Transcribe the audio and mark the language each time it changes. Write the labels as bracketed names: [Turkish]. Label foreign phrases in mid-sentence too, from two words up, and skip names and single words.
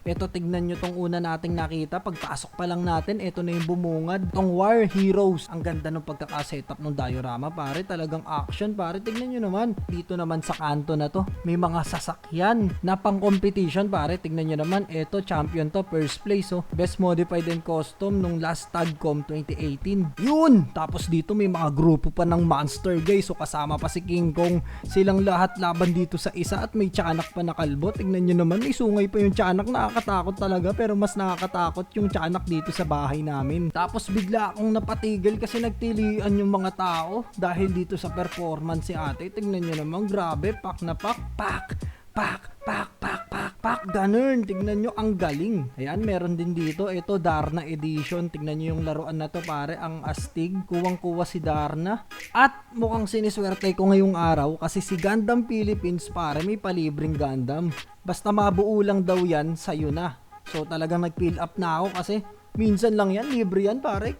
[Filipino] Eto, tignan nyo tong una nating nakita. Pagpasok pa lang natin, eto na yung bumungad. Tong War Heroes. Ang ganda ng pagkakasetup ng diorama, pare. Talagang action, pare. Tignan nyo naman. Dito naman sa kanto na to, may mga sasakyan na pang competition, pare. Tignan nyo naman, eto, [English] champion to, first place, oh. Best modified and custom nung last Tagcom 2018. Yun! [Filipino] Tapos dito may mga grupo pa ng monster, guys. So kasama pa si King Kong. Silang lahat laban dito sa isa at may tiyanak pa na kalbo. Tignan nyo naman, may sungay pa yung tiyanak. Nakakatakot talaga, pero mas nakakatakot yung tiyanak dito sa bahay namin. Tapos bigla akong napatigil kasi nagtilian yung mga tao dahil dito sa performance si ate. Tignan nyo naman, grabe, pak na pak, pak, pak, pak, pak, pak, pak, ganun. Tignan nyo, ang galing. Ayan, meron din dito. Ito, Darna Edition. Tignan nyo yung laruan na to, pare. Ang astig. Kuwang-kuwa si Darna. At mukhang siniswerte ko ngayong araw kasi si Gundam Philippines, pare, may palibreng Gundam. Basta mabuo lang daw yan, sa'yo na. So, talagang nag-fill up na ako kasi minsan lang yan, libre yan, pare.